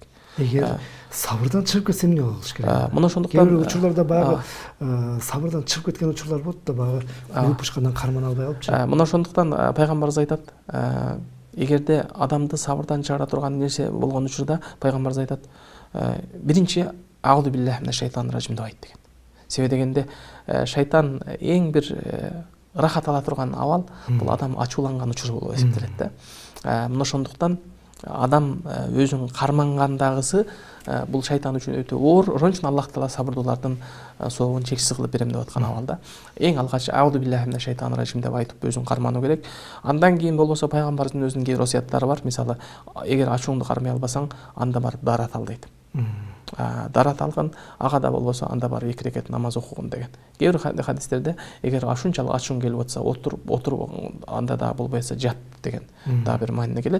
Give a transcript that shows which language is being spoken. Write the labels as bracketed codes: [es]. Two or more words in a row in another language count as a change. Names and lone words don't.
[ky] Эгер сабырдан чыгып кетсе эмне кылыш керек? Мына ошондуктан кээ бир учурларда баягы сабырдан чыгып кеткен учурлар болот да, баягы күлүп ушкандан кармана албай калыпчы. Мына ошондуктан пайгамбарыбыз айтат: эгерде адамды сабырдан чыгара турган нерсе болгон учурда пайгамбарыбыз айтат, биринчи [ar] أعوذ بالله من الشيطان الرجيم [ky] деп айт деген. Себеби дегенде шайтан эң бир рахат ала турган абал бул адам ачууланган учур болуп эсептелет да. Мына ошондуктан адам өзүн кармангандагысы бул шайтан үчүн өтө оор. Ошон үчүн Аллах Таала сабырдуулардын сообун чексиз кылып берем деп аткан абалда. Эң алгач [ar] أعوذ بالله من الشيطان الرجيم [ky] деп айтып өзүн кармануу керек. Андан кийин болбосо пайгамбарыбыздын өзүнүн кээ бир осуяттары бар. Мисалы, эгер ачууңду кармай албасаң, анда барып дарат ал дейт. Дарат алгын, ага да болбосо анда бар 2 рекет намаз окугун деген. Кээ бир хадистерде эгер ушунчалык ачууң келип атса, отуруп анда да болбойса жат деген да бир маанине келет.